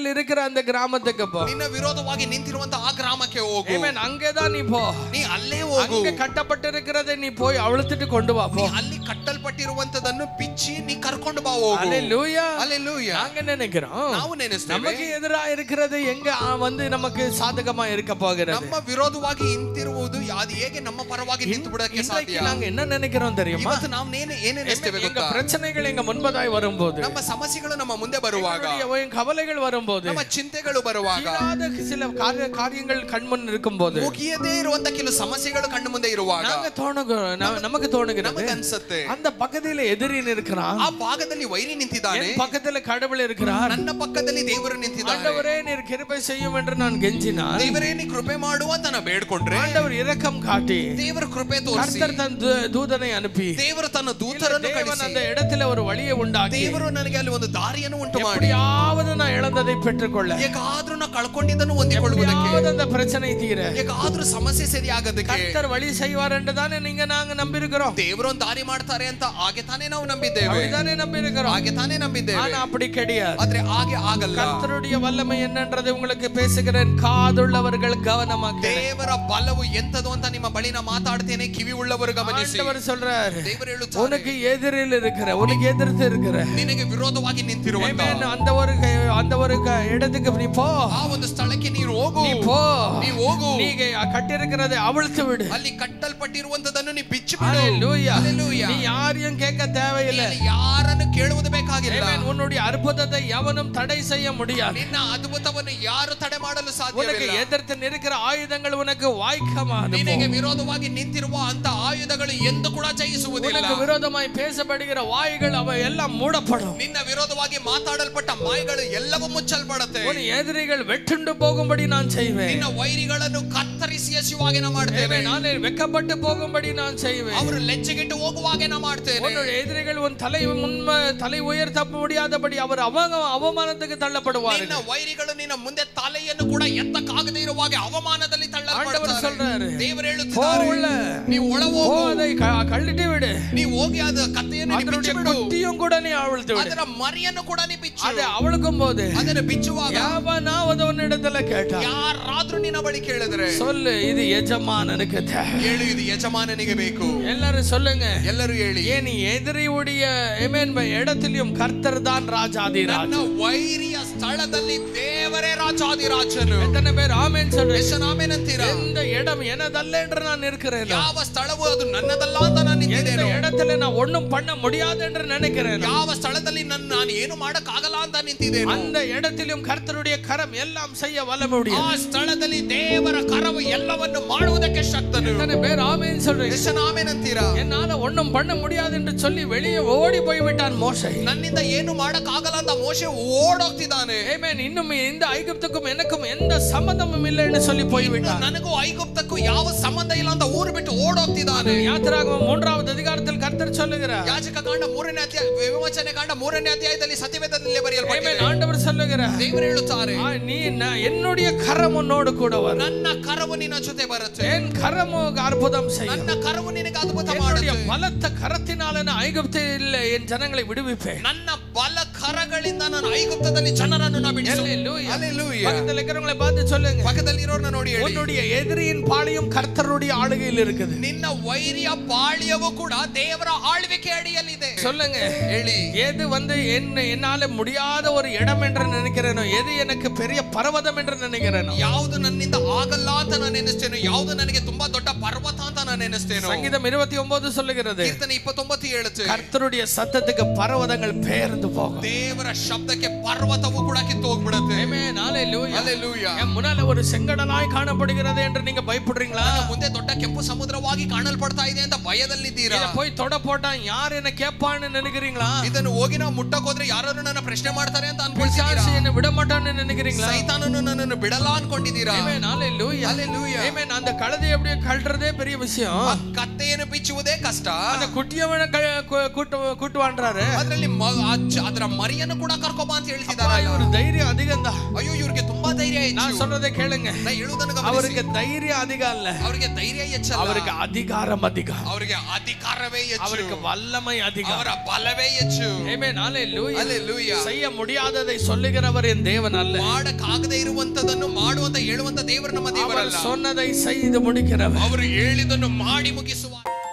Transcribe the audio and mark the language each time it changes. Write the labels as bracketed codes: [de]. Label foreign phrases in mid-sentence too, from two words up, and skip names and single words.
[ta] இருக்கிற அந்த கிராமத்துக்கு போ. [kn] ನಿನ್ನ ವಿರೋಧವಾಗಿ ನಿಂತಿರುವಂತ ಆ ಗ್ರಾಮಕ್ಕೆ ಹೋಗು. ಆಮೆನ್. [ta] அங்கேதான் நீ போ. [kn] ನೀ ಅಲ್ಲೇ ಹೋಗು. [ta] அங்க கட்டப்பட்டிருக்கிறதை நீ போய் அழுத்திட்டு கொண்டு வா. [kn] ನೀ ಅಲ್ಲಿ ಕಟ್ಟಲ್ಪಟ್ಟಿರುವಂತದನ್ನು ಬಿಚ್ಚಿ ನೀ ಕರ್ಕೊಂಡು ಬಾ ಹೋಗು. [ta] ஹalleluya. ஹalleluya. நாங்க நினைக்கிறோம் [kn] ನಾವು ನೆನೆಸ್ತೇವೆ [ta] நமக்கு எதிரா இருக்கிறது எங்க வந்து நமக்கு சாதகமா இருக்க போகிறது. [kn] ನಮ್ಮ ವಿರೋಧವಾಗಿ ನಿಂತಿರುವುದು ಅದು ಹೇಗೆ ನಮ್ಮ ಪರವಾಗಿ ನಿಂತು ಬಿಡಕ್ಕೆ ಸಾಧ್ಯ? [ta] நாங்க என்ன நினைக்கிறோம் தெரியுமா? [kn] ಇವತ್ತು ನಾವು ಏನೆನಿಸ್ತೇವೆ [ta] எங்க [kn] ಗೊತ್ತಾ? [ta] பிரச்சனைகள் எங்க முன்பதாய் வரும்போது, [kn] ನಮ್ಮ ಸಮಸ್ಯೆಗಳು ನಮ್ಮ ಮುಂದೆ ಬರುವಾಗ, [ta] கவலைகள் வரும்போது, [kn] ನಮ್ಮ ಚಿಂತೆಗಳು ಬರುವಾಗ, [ta] சில காரியங்கள் கண்முன் இருக்கும்போது, [kn] ಮುಗಿಯದೇ ಇರುವಂತ ಕೆಲವು ಸಮಸ್ಯೆಗಳು ಕಣ್ಣು ಮುಂದೆ ಇರುವಾಗ [ta] நமக்கு தோணுகிறது [kn] ಅನ್ಸುತ್ತೆ [ta] அந்த பக்கத்துல எதிரி இருக்கிறான், [kn] ಆ ಭಾಗದಲ್ಲಿ ವೈರಿ ನಿಂತಿದ್ದಾನೆ, [ta] பக்கத்துல கடவுள் இருக்கிறார், [kn] ನನ್ನ ಪಕ್ಕದಲ್ಲಿ ದೇವರು ನಿಂತಿದ್ದಾನೆ. [ta] ஆண்டவரே நீர் கிருபை செய்யும் என்று நான் கெஞ்சினான். [kn] ದೇವರೇ ನೀ ಕೃಪೆ ಮಾಡು ಅಂತ ನಾನು ಬೇಡ್ಕೊಂಡ್ರೆ [ta] ஆண்டவர் இரக்கம் காட்டி [kn] ದೇವರು ಕೃಪೆ ತೋರಿಸಿ [ta] கர்த்தர் தன் தூதனை அனுப்பி [kn] ದೇವರು ತನ್ನ ದೂತರನ್ನು ಕಳಿಸಿ [ta] அந்த இடத்துல ஒரு வழியை உண்டாக்கி [kn] ದೇವರು ನನಗೆ ಅಲ್ಲಿ ಒಂದು ದಾರಿಯನ್ನು ಉಂಟು ಮಾಡಿ [ta] எப்படியாவது நான் இழந்ததை பெற்றுக்கொள்ள, [kn] ಹೇಗಾದ್ರೂ ನಾ ಕಳ್ಕೊಂಡಿದ್ದನ್ನು ಹೊಂದಿಕೊಳ್ಳುವುದಕ್ಕೆ, [ta] அந்த பிரச்சனை தீர [kn] ಹೇಗಾದ್ರೂ ಸಮಸ್ಯೆ ಸರಿಯಾಗದಕ್ಕೆ [ta] கர்த்தர் வழி செய்வார் என்று தானே நாங்க நம்பியிருக்கிறோம். [kn] ದೇವರು ಒಂದು ದಾರಿ ಮಾಡ್ತಾರೆ ಅಂತ ಹಾಗೆ ತಾನೇ ನಾವು ನಂಬಿದ್ದೇವೆ, [ta] தானே நம்பியிருக்கிறோம். [kn] ಹಾಗೆ ತಾನೇ ನಂಬಿದ್ದೇವೆ. [ta] ஆனா அப்படி கிடையாது. [kn] ಆದ್ರೆ ಹಾಗೆ ಆಗಲ್ಲ. [ta] கர்த்தருடைய வல்லமை என்னன்றதை உங்களுக்கு பேசுகிறேன், காதுள்ளவர்கள் கவனமாக. [kn] ದೇವರ ಬಲವು ಎಂತದು ಅಂತ ನಿಮ್ಮ ಬಳಿನ ಮಾತಾಡ್ತೇನೆ, ಕಿವಿ ಉಳ್ಳವರು ಗಮನಿಸಿ. [ta] ஆண்டவர் சொல்றார், [kn] ದೇವರು ಹೇಳುತ್ತಾರೆ, [ta] உனக்கு எதிரில் இருக்கிற, உனக்கு எதிர்த்து இருக்கிற, [kn] ನಿನಗೆ ವಿರೋಧವಾಗಿ ನಿಂತಿರುವಂತ [ta] அந்த ஒரு இடத்துக்கு நீ போ, [kn] ಆ ಒಂದು ಸ್ಥಳಕ್ಕೆ ನೀನು ಹೋಗು, [ta] நீ போ, [kn] ನೀ ಹೋಗು. [ta] நீங்க கட்டியிருக்கிறதை அவிழ்த்து விடு, [kn] ಅಲ್ಲಿ ಕಟ್ಟಲ್ಪಟ್ಟಿರುವಂತದನ್ನು ನೀ ಬಿಚ್ಚಿ ಬಿಡು. [ta] ஹalleluya. ஹalleluya. நீ யாரையும் கேட்க தேவையில்லை, [kn] ಯಾರನ್ನು ಕೇಳುವುದು ಬೇಕಾಗಿಲ್ಲ. [ta] உன்னுடைய அற்புதத்தை எவனும் தடை செய்ய முடியாது. [kn] ನಿನ್ನ ಅದ್ಭುತವನ್ನು ಯಾರು ತಡೆ ಮಾಡಲು [ta] உனக்கு [kn] ಸಾಧ್ಯವಿಲ್ಲ. [ta] எதிர்த்து நிற்கிற ஆயுதங்கள் உனக்கு வாய்க்காது. [kn] ನಿನಗೆ ವಿರೋಧವಾಗಿ ನಿಂತಿರುವ ಅಂತ ಆಯುಧಗಳು ಎಂದು ಕೂಡ ಜಯಿಸುವುದಿಲ್ಲ. [ta] உனக்கு விரோதமாய் பேசப்படுகிற வாய்கள் அவை எல்லாம் மூடப்படும். [kn] ನಿನ್ನ ವಿರೋಧವಾಗಿ ಮಾತಾಡಲ್ಪಟ್ಟ ಮಾಯಗಳು ಎಲ್ಲವೂ ಮುಚ್ಚಲ್ಪಡುತ್ತೆ. [ta] உன் எதிரிகள் வெட்டுண்டு போகும்படி நான் செய்வேன். [kn] ನಿನ್ನ ವೈರಿಗಳನ್ನು ಕತ್ತರಿಸಿ ಎಸೆಯುವಾಗೆ ನಾ ಮಾಡ್ತೇವೆ. [ta] நான் வெக்கப்பட்டு போகும்படி நான் செய்வேன். [kn] ಅವರು ಲಜ್ಜೆಗೆಟ್ಟು ಹೋಗುವಾಗೆ ನಾ ಮಾಡ್ತೇನೆ. [ta] உன்னுடைய எதிரிகள் உன் தலை உயர்த்த முடியாதபடி அவர் அவமானத்துக்கு தள்ளப்படுவார்கள். [kn] ನಿನ್ನ ವೈರಿಗಳು ನಿನ್ನ ಮುಂದೆ ತಲೆಯನ್ನು ಕೂಡ ಎತ್ತಕ್ಕಾಗದೇ ಇರುವಾಗೆ ಅವಮಾನದಲ್ಲಿ ತಳ್ಳಲ್ಪಡುತ್ತಾರೆ. ದೇವರು ಹೇಳುತ್ತಾರೆ, ನೀವು ಒಳ ಹೋಗು, [ta] அதை கழட்டி விடு, [kn] ನೀವು ಹೋಗಿ ಅದು ಕತ್ತೆಯನ್ನು ಬಿಚ್ಚಿ ಬಿಡು, [ta] குட்டியும் கூட நீ அவிழ்த்து விடு, [kn] ಅದರ ಮರಿಯನ್ನು ಕೂಡ ನೀ ಬಿಚ್ಚು. [ta] அதை அவளுக்கும் போது [kn] ಅದನ್ನು ಬಿಚ್ಚುವಾಗ [ta] யாவனாவது உன்னிடத்துல கேட்டா, [kn] ಯಾರಾದ್ರೂ ನಿನ್ನ ಬಳಿ ಕೇಳಿದ್ರೆ [ta] சொல்லு, இது எஜமானனுக்கு தேவை. [kn] ಹೇಳು, ಇದು ಯಜಮಾನನಿಗೆ ಬೇಕು. [ta] எல்லாரும் சொல்லுங்க, [kn] ಎಲ್ಲರೂ ಹೇಳಿ. [ta] ஏன் எதிரியுடைய இடத்திலும் கர்த்தர் தான் ராஜாதிராஜ. [kn] ನನ್ನ ವೈರಿಯ ಸ್ಥಳದಲ್ಲಿ ದೇವರೇ ರಾಜಾದಿರಾಜನು. [ta] எத்தனை பேர் ஆமென் சொல்றீங்க? [kn] ಎಷ್ಟು ಆಮೆನ್ ಅಂತೀರಾ? [ta] இந்த இடம் எனதல்ல என்று நான் இருக்கிறேன். [kn] ಯಾವ ಸ್ಥಳವು ಅದು ನನ್ನದಲ್ಲ ಅಂತ ನಾನು ನಿಂತಿದ್ದೇನೆ. [ta] இடத்துல நான் ஒண்ணும் பண்ண முடியாது என்று நினைக்கிறேன். [kn] ಯಾವ ಸ್ಥಳದಲ್ಲಿ ನಾನು ಏನು ಮಾಡಕ್ಕಾಗಲ್ಲ ಅಂತ ನಿಂತಿದ್ದೇನೆ. [ta] அந்த இடத்திலும் கர்த்தருடைய கரம் எல்லாம் செய்ய வல்லமையுடையது. [kn] ಆ ಸ್ಥಳದಲ್ಲಿ ದೇವರ ಕರವು ಎಲ್ಲವನ್ನು ಮಾಡುವುದಕ್ಕೆ ಶಕ್ತನು. [ta] எத்தனை பேர் ஆமென் சொல்றீங்க? [kn] ಎಷ್ಟು ಆಮೆನ್ ಅಂತೀರಾ? [ta] என்னால ஒண்ணும் பண்ண முடியாது என்று சொல்லி வெளியே ஓடி போய் விட்டான் மோசே. [kn] ನನ್ನಿಂದ ಏನು ಮಾಡಕ್ಕಾಗಲ್ಲ ಅಂತ ಮೋಶೆ ಓಡೋಗ್ತಿದ್ದಾನೆ. ಆಮೆನ್. [ta] இன்னும் இந்த ஐகுப்துக்கும் எனக்கும் எந்த சம்பந்தமும் இல்லை என்று சொல்லி போய் விட்டான். [kn] ನನಗೂ ಐಗುಪ್ತಕ್ಕೂ ಯಾವ ಸಂಬಂಧ ಇಲ್ಲ ಅಂತ ಊರು ಬಿಟ್ಟು ಓಡೋಗ್ತಿದ್ದಾನೆ. [ta] யாத்திராகமம் 3வது அதிகாரத்தில் கர்த்தர் சொல்லுகிறார், [kn] ಯಾಜಕ ಕಾಂಡ 3ನೇ ಅಧ್ಯಾಯ, ವಿಮೋಚನೆ ಕಾಂಡ 3ನೇ ಅಧ್ಯಾಯದಲ್ಲಿ ಸತ್ಯವೇದದಲ್ಲಿ ಬರೆಯಲ್ಪಟ್ಟಿದೆ. [ta] ஆமென். ஆண்டவர் சொல்லுகிறார், [kn] ದೇವರು ಹೇಳುತ್ತಾರೆ, [ta] நீ என்னுடைய கரம் உன்னோடு கூட வரும். [kn] ನನ್ನ ಕರವು ನಿನ್ನ ಜೊತೆ ಬರುತ್ತೆ. [ta] என் கரம் அற்புதம் செய்யும். [kn] ನನ್ನ ಕರವು ನಿನಗೆ ಅದ್ಭುತ ಮಾಡುತ್ತೆ. [ta] பலத்த கரத்தினால நான் ஐகுப்தில் என் ஜனங்களை விடுவிப்பேன். [kn] ನನ್ನ ಬಲ ಕರಗಳಿಂದ ನಾನು ಐಗುಪ್ತದಲ್ಲಿ ಜನರನ್ನು ನಾನು ಬಿಡಿಸುವೆ. [ta] ஹalleluya. பக்கத்துல இருக்கிறவங்களை பார்த்து சொல்லுங்க, [kn] ಪಕ್ಕದಲ್ಲಿ ಇರೋರನ್ನ ನೋಡಿ ಹೇಳಿ, [ta] உன்னுடைய எதிரியின் பாளையம் கர்த்தருடைய ஆளுகையில் இருக்குது. [kn] ನಿನ್ನ ವೈರಿಯ ಪಾಳ್ಯವು ಕೂಡ ದೇವರ ಆಳ್ವಿಕೆ ಅಡಿಯಲ್ಲಿದೆ. [ta] சொல்லுங்க, [kn] ಹೇಳಿ. [ta] எது என்னால முடியாத ஒரு இடம் என்று நினைக்கிறேனோ, எது எனக்கு பெரிய பர்வதம் என்று நினைக்கிறேனோ, [kn] ಯಾವುದು ನನ್ನಿಂದ ಆಗಲ್ಲ ಅಂತ ನಾನು ನೆನೆಸ್ತೇನೋ, ಯಾವುದು ನನಗೆ ತುಂಬಾ ದೊಡ್ಡ ಪರ್ವತ ಅಂತ ನಾನು ನೆನೆಸ್ತೇನೋ. [ta] சங்கீதம் 29 சொல்லுகிறது, [kn] ಕೀರ್ತನೆ 29 ಹೇಳುತ್ತೆ, [ta] கர்த்தருடைய சத்தத்துக்கு பர்வதங்கள் பெயர்ந்து போகும். [kn] ದೇವರ ಶಬ್ದಕ್ಕೆ ಪರ್ವತವು ಕೂಡ ಕಿತ್ತು ಹೋಗ್ಬಿಡುತ್ತೆ. [ta] ஆமென். ஹalleluya. [kn] ಹalleluya. [ta] என் முன்னால ஒரு செங்கடலாய் காணப்படுகிறது என்று நீங்க பயப்படுறீங்களா? [kn] ಮುಂದೆ ದೊಡ್ಡ ಕೆಂಪು ಸಮುದ್ರವಾಗಿ ಕಾಣಲ್ಪಡ್ತಾ ಇದೆ ಅಂತ ಭಯದಲ್ಲಿದ್ದೀರಾ? [ta] போய் தொட போட்டா யார் என்ன கேட்பான்னு நினைக்கிறீங்களா? [kn] ಇದನ್ನು ಹೋಗಿ ನಾವು ಮುಟ್ಟಕ್ಕೆ ಹೋದ್ರೆ ಯಾರು ನನ್ನ ಪ್ರಶ್ನೆ ಮಾಡ್ತಾರೆ ಅಂತ ಅನ್ಕೊಳ್ತೀರಾ? [ta] என்ன விட மாட்டான்னு நினைக்கிறீங்களா? [kn] ಸೈತಾನನು ನನ್ನನ್ನು ಬಿಡಲ್ಲ ಅನ್ಕೊಂಡಿದ್ದೀರಾ? [ta] ஆமென். ஹalleluya. [kn] ಹalleluya. [ta] ஆமென். அந்த கழுதை அப்படியே கழறதே பெரிய விஷயம். [kn] ಕತ್ತೆಯನ್ನು ಬಿಚ್ಚುವುದೇ ಕಷ್ಟ. [ta] அந்த குட்டியவன கூட்டுவான்றாரு. [kn] ಅದರಲ್ಲಿ ಅದರ ಮರಿಯನ್ನು ಕೂಡ ಕರ್ಕೊಂಬ ಅಂತ ಹೇಳ್ತಿದ್ದಾರೆ. ಇವರು ಧೈರ್ಯ அதிகಂದ. ಅಯ್ಯೋ, ಇವ್ರಿಗೆ ತುಂಬಾ ಧೈರ್ಯ ಹೆಚ್ಚು. [ta] நான் சொல்றதை கேளுங்க. [kn] ನಾ ಹೇಳುವುದನ್ನು ಗಮನಿಸಿ. [ta] அவருக்கு தைரியம் அதிகம் இல்ல, [kn] ಅವರಿಗೆ ಧೈರ್ಯ ಹೆಚ್ಚಲ್ಲ, [ta] அவருக்கு அதிகாரம் அதிகம், [kn] ಅವರಿಗೆ ಅಧಿಕಾರವೇ ಹೆಚ್ಚು, [ta] அவருக்கு வல்லமை அதிகம், [kn] ಅವರ ಬಲವೇ ಹೆಚ್ಚು. ಆಮೆನ್. [ta] ஹalleluya. [kn] ಹalleluya. [ta] செய்ய முடியாததை சொல்லுகிறவர் என் தேவன் அல்ல. [kn] ಮಾಡಕ್ಕಾಗದೇ ಇರುವಂತದನ್ನು ಮಾಡುವಂತ ಹೇಳುವಂತ ದೇವರು ನಮ್ಮ ದೇವರಲ್ಲ. [ta] அவர் சொன்னதை செய்து முடிக்கிறவர். [kn] ಅವರು ಹೇಳಿದನ್ನು ಮಾಡಿ ಮುಗಿಸುವ